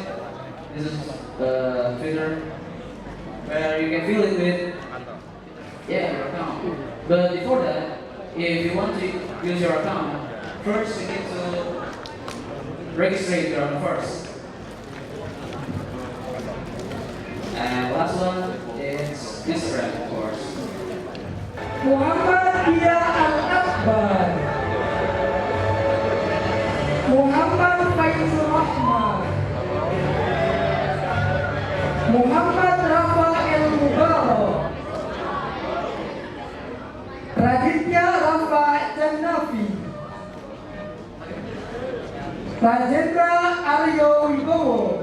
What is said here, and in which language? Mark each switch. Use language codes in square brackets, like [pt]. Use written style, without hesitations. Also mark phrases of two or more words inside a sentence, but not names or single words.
[en] This is Twitter, where you can fill it with your account. But before that, if you want to use your account, first you need to register your account first. And last one is Instagram, of course. Muhammadiyah Al-Akbar, Muhammad Faizul Rahman, Muhammad Rafael Mubarak, Raditya Rafa Jannafi, Rajendra Aryo Wibowo,